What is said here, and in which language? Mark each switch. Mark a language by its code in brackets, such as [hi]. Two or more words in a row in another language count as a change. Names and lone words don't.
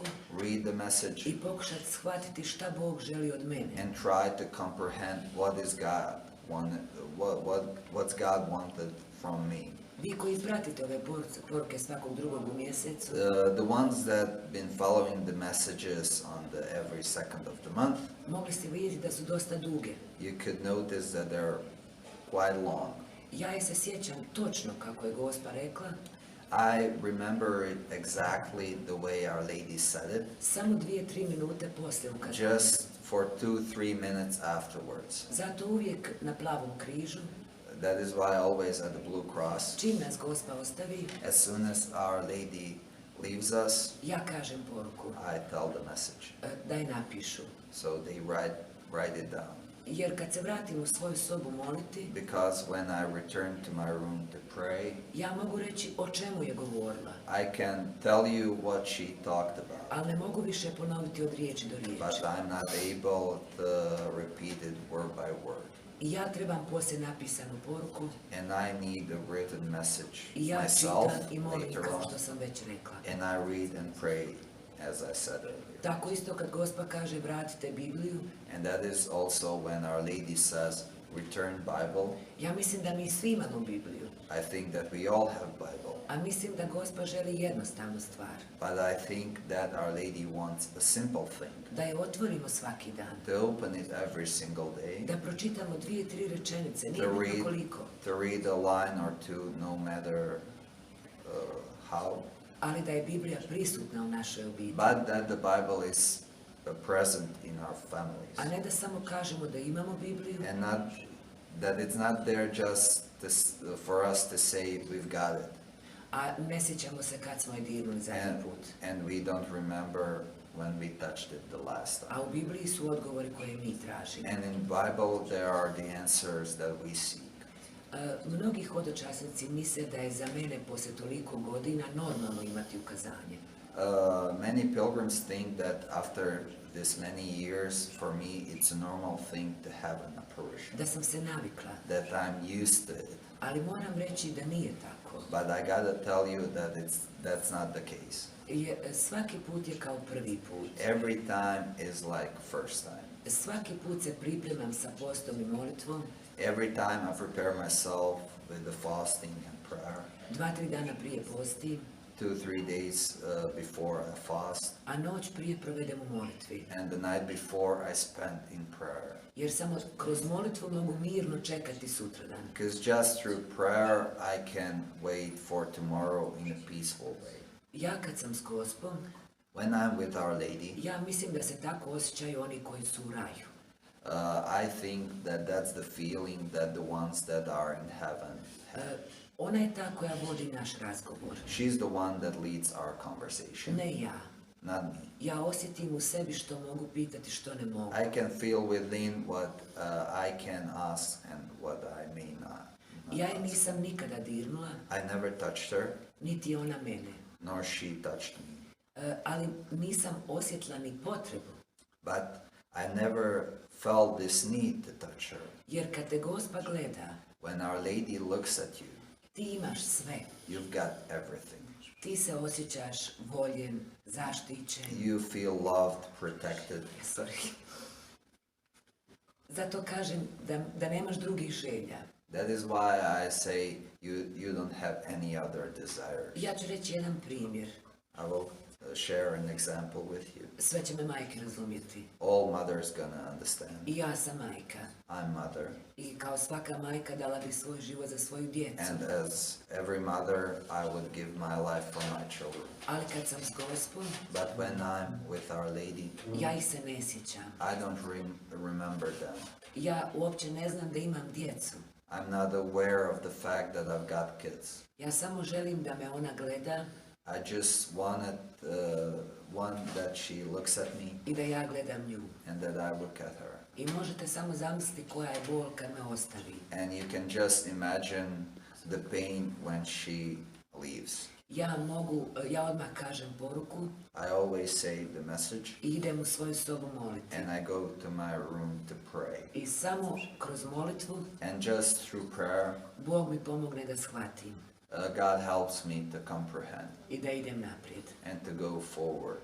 [en] read the message, [hr] i pokušati shvatiti šta Bog želi od mene. [en] and try to comprehend what is God wanted, what's God wanted from me. [hr] Vi koji pratite ove poruke svakog drugog u mjesecu, [en] The ones that been following the messages on the every second of the month, [hr] mogli ste vidjeti da su dosta duge. [en] you could notice that they're quite long. [hr] Ja je se sjećam točno kako je Gospa rekla, [en] I remember it exactly the way Our Lady said it, [hr] samo 2-3 minute poslije ukazanja. [en] just for 2-3 minutes afterwards. [hr] Zato uvijek na plavom križu, [en] That is why always at the Blue Cross, [hr] čim nas Gospa ostavi, [en] as soon as Our Lady leaves us, [hr] ja kažem poruku, [en] I tell the message. [hr] da je napišu. [en] So they write it down. [hr] Jer kad se vratim u svoju sobu moliti, [en] Because when I return to my room to pray, [hr] ja mogu reći o čemu je govorila, [en] I can tell you what she talked about, [hr] ali ne mogu više ponoviti od riječi do [en] but [hr] riječi. [en] I'm not able to repeat it word by word. [hr] I ja trebam poslije napisanu poruku [en] And I need a written message [hr] i ja [en] myself [hr] čitam i molim [en] later [hr] kao [en] on. [hr] što sam već rekla. [en] And I read and pray, as I said earlier. [hr] Tako isto kad Gospa kaže vratite Bibliju, [en] And that is also when Our Lady says, returned Bible. [hr] Ja mislim da mi svi imamo Bibliju, [en] I think that we all have Bible. [hr] a mislim da Gospa želi jednostavnu stvar, [en] But I think that Our Lady wants a simple thing. [hr] da je otvorimo svaki dan, [en] To open it every single day. [hr] da pročitamo 2-3 rečenice, [en] To [hr] nije bitno [en] read, [hr] koliko, [en] to read a line or two, no matter how. [hr] ali da je Biblija prisutna u našoj obitelji. [en] But that the Bible is present in our families. [hr] A ne da samo kažemo da imamo Bibliju, [en] And not that it's not there just for us to say we've got it. [hr] a ne sjećamo se kad smo je dirnuli zadnji put. [en] And we don't remember when we touched it the last time. [hr] A u Bibliji su odgovori koje mi tražimo. [en] And in Bible there are the answers that we seek. [hr] Mnogi hodočasnici misle da je za mene poslije toliko godina normalno imati ukazanje. [en] Many pilgrims think that after this many years, for me, it's a normal thing to have an apparition. [hr] Da sam se navikla, [en] That I'm used to it. [hr] ali moram reći da nije tako. [en] But I gotta tell you that that's not the case. [hr] Svaki put je kao prvi put. [en] Every time is like first time. [hr] Svaki put se pripremam sa postom i molitvom. [en] Every time I prepare myself with the fasting and prayer. [hr] 2-3 dana prije postim, [en] 2-3 days before I fast. [hr] a noć prije provedem u molitvi. [en] And the night before I spend in prayer. [hr] Jer samo kroz molitvu mogu mirno čekati sutradan. [en] Because just through prayer I can wait for tomorrow in a peaceful way. [hr] Ja kad sam s Gospom, [en] When I'm with Our Lady, [hr] ja mislim da se tako osjećaju oni koji su u raju. [en] I think that that's the feeling that the ones that are in heaven have. [hr] Ona je ta koja vodi naš razgovor, [en] She's the one that leads our conversation, [hr] ne ja. [en] not me. [hr] Ja osjetim u sebi što mogu pitati, što ne mogu. [en] I can feel within what I can ask and what I may not. [hr] Ja je nisam nikada dirnula, [en] I never touched her, [hr] niti ona mene. [en] nor she touched me. [hr] Ali nisam osjetila ni potrebu, [en] But I never felt this need to touch her. [hr] jer kad te Gospa gleda, [en] When Our Lady looks at you, [hr] ti imaš sve. [en] you've got everything. [hr] Ti se osjećaš voljen, zaštićen. [en] You feel loved, protected. Sorry. [hr] Zato kažem da nemaš drugih želja. [en] That is why I say you don't have any other desires. [hr] Ja ću reći jedan primjer. [en] I will share an example with you. [hr] Sve će me majke razumjeti. [en] All mothers gonna understand. [hr] I ja sam majka. [en] I'm mother. [hr] I kao svaka majka dala bi svoj život za svoju djecu. [en] And as every mother, I would give my life for my children. [hr] Ali kad sam s Gospom, [en] But when I'm with Our Lady, [hr] ja ih se ne sjećam. [en] I don't remember them. [hr] Ja uopće ne znam da imam djecu. [en] I'm not aware of the fact that I've got kids. [hr] Ja samo želim da me ona gleda [en] I just want that she looks at me [hr] i da ja gledam nju. [en] and that I look at her. [hr] I možete samo zamisliti koja je bol kad me ostavi. [en] And you can just imagine the pain when she leaves. [hr] Ja odmah kažem poruku [en] I always say the message [hr] i idem u svoju sobu moliti. [en] and I go to my room to pray. [hr] I samo kroz molitvu [en] And just through prayer, [hr] Bog mi pomogne da shvatim [en] God helps me to comprehend [hr] i da idem naprijed. [en] and to go forward.